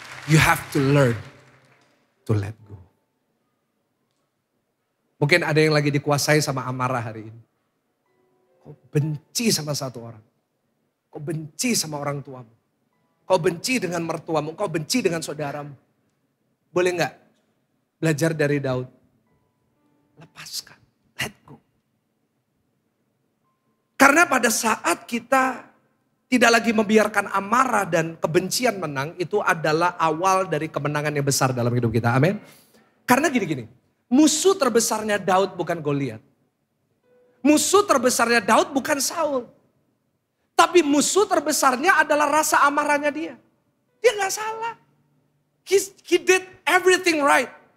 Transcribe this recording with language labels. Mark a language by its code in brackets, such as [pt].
[en] You have to learn to let go. [id] Mungkin ada yang lagi dikuasai sama amarah hari ini. Kau benci sama satu orang. Kau benci sama orang tuamu. Kau benci dengan mertuamu. Kau benci dengan saudaramu. Boleh gak belajar dari Daud? Lepaskan. [en] Let go. [id] Karena pada saat kita tidak lagi membiarkan amarah dan kebencian menang. Itu adalah awal dari kemenangan yang besar dalam hidup kita. Amin. Karena gini-gini. Musuh terbesarnya Daud bukan Goliat. Musuh terbesarnya Daud bukan Saul. Tapi musuh terbesarnya adalah rasa amarahnya dia. Dia gak salah. [en] He did everything right.